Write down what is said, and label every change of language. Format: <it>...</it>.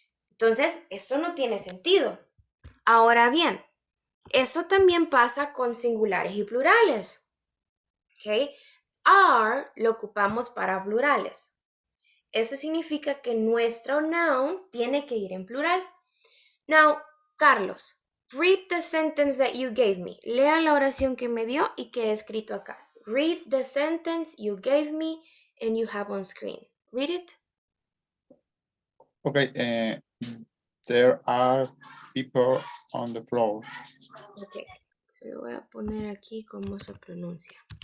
<es>Entonces, esto no tiene sentido. Ahora bien, eso también pasa con singulares y plurales. ¿Ok? Are lo ocupamos para plurales. Eso significa que nuestro noun tiene que ir en plural.</es> <en>Now, Carlos, read the sentence that you gave me.</en> <es>Lea la oración que me dio y que he escrito acá.</es> <en>Read the sentence you gave me and you have on screen. Read it. Okay, there are people on the floor.</en> <es>Ok, se lo voy a poner aquí cómo se pronuncia.</es>